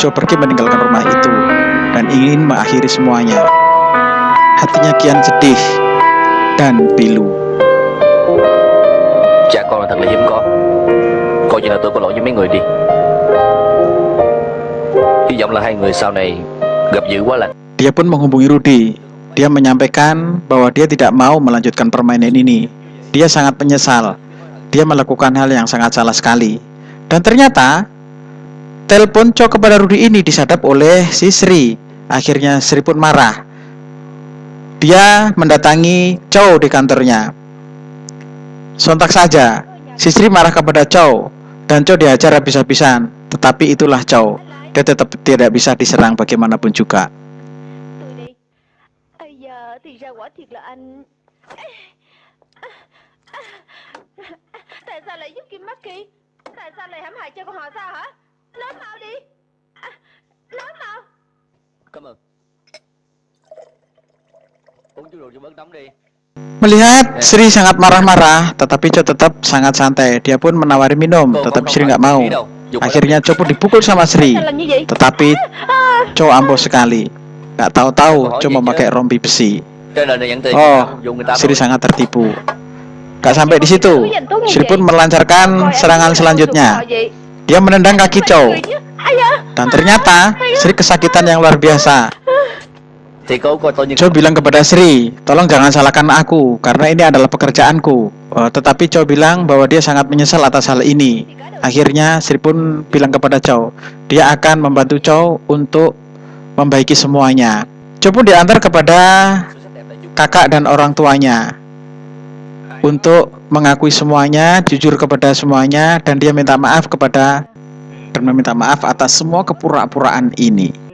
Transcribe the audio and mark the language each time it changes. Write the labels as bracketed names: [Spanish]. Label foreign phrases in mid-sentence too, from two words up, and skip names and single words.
[Indonesian] Chow pergi meninggalkan rumah itu dan ingin mengakhiri semuanya. Hatinya kian sedih dan pilu. [Vietnamese] Cha con là thật là hiếm có. Coi như là tôi có lỗi với mấy người đi. Hy vọng là hai người sau này gặp dữ quá lành. [Indonesian] Dia pun menghubungi Rudy. Dia menyampaikan bahwa dia tidak mau melanjutkan permainan ini. Dia sangat menyesal. Dia melakukan hal yang sangat salah sekali. Dan ternyata telepon Chow kepada Rudy ini disadap oleh si Sri. Akhirnya Sri pun marah. Dia mendatangi Chow di kantornya. Sontak saja si Sri marah kepada Chow dan Chow dihajar habis-habisan. Tetapi itulah Chow. Dia tetap tidak bisa diserang bagaimanapun juga. [Vietnamese] Ây da, thì ra quả thiệt là anh. Tại sao lại giúp Kim Maki? Tại sao lại hãm hại cho con họ sao hả? Nói mau đi. Nói mau. Cảm ơn. Uống chút rượu cho bớt nóng đi. [Indonesian] Melihat Sri sangat marah-marah, tetapi Chow tetap sangat santai. Dia pun menawari minum, tetapi Sri nggak mau. Akhirnya Chow pun dipukul sama Sri. Tetapi Chow ampuh sekali. Nggak tahu-tahu Chow memakai rompi besi. [Vietnamese] Cho nên là nhận tiền Oh, dùng người ta Sri thôi. [Indonesian] sangat tertipu. Gak sampai di situ, Sri pun melancarkan serangan selanjutnya. Dia menendang kaki Chow. Dan ternyata Sri kesakitan yang luar biasa. [Vietnamese] Thì cô coi tôi như [Indonesian] Chow bilang kepada Sri, tolong jangan salahkan aku, karena ini adalah pekerjaanku. Tetapi Chow bilang bahwa dia sangat menyesal atas hal ini. Akhirnya Sri pun bilang kepada Chow, dia akan membantu Chow untuk membaiki semuanya. Chow pun diantar kepada kakak dan orang tuanya untuk mengakui semuanya, jujur kepada semuanya, dan dia minta maaf meminta maaf atas semua kepura-puraan ini.